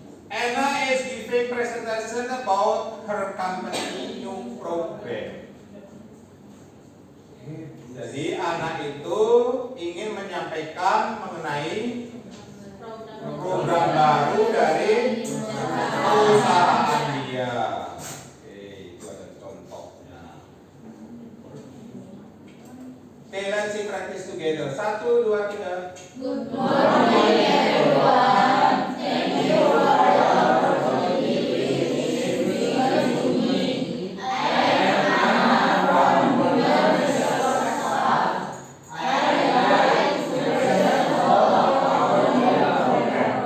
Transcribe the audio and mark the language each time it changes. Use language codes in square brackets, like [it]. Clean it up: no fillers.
[en] Anna is giving presentation about her company new program. [id] Jadi anak itu ingin menyampaikan mengenai program baru dari perusahaan dia. Oke, itu ada contohnya. Oke, [en] let's let's see practice together. 1, 2, 3. Good morning, everyone. Thank you for your opportunity to me. I am Anna from University of Sarawak. I like to present all of our program.